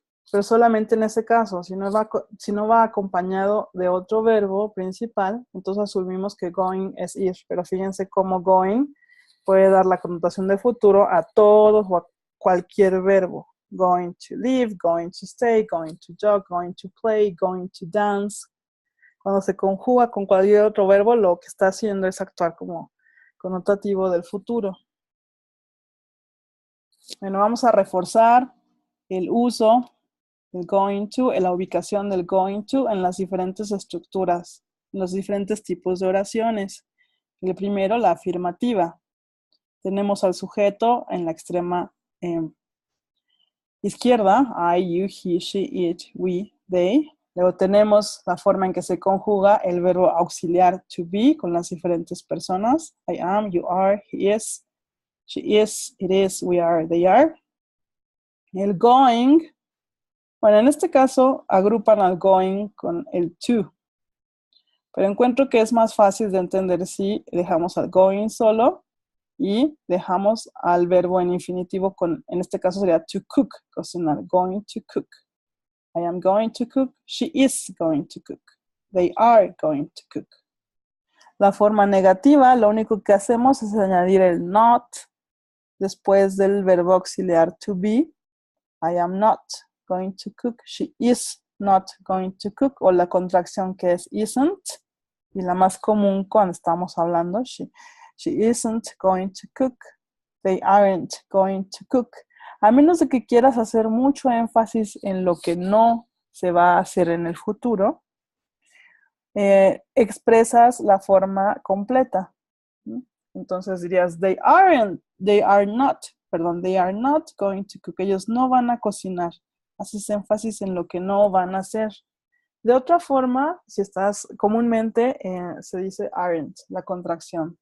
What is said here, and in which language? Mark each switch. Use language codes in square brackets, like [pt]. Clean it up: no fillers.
[es] Pero solamente en ese caso, si no va acompañado de otro verbo principal, entonces asumimos que going es ir. Pero fíjense cómo going puede dar la connotación de futuro a todo o a cualquier verbo. [en] Going to live, going to stay, going to jog, going to play, going to dance. [es] Cuando se conjuga con cualquier otro verbo, lo que está haciendo es actuar como connotativo del futuro. Bueno, vamos a reforzar el uso del going to, la ubicación del going to en las diferentes estructuras, en los diferentes tipos de oraciones. El primero, la afirmativa. Tenemos al sujeto en la extrema izquierda, I, you, he, she, it, we, they. Luego tenemos la forma en que se conjuga el verbo auxiliar to be con las diferentes personas. [en] I am, you are, he is, she is, it is, we are, they are. [es] El going, bueno, en este caso agrupan al going con el to. Pero encuentro que es más fácil de entender si dejamos al going solo y dejamos al verbo en infinitivo en este caso sería to cook, cocinar, [en] going to cook. I am going to cook, she is going to cook, they are going to cook. [es] La forma negativa, lo único que hacemos es añadir el not después del verbo auxiliar to be. [en] I am not going to cook, she is not going to cook, [es] o la contracción que es isn't, y la más común cuando estamos hablando, [en] she isn't going to cook, they aren't going to cook. [es] A menos de que quieras hacer mucho énfasis en lo que no se va a hacer en el futuro, expresas la forma completa. Entonces dirías, [en] they are not going to cook. [es] Ellos no van a cocinar. Haces énfasis en lo que no van a hacer. De otra forma, si estás comúnmente, se dice aren't, la contracción.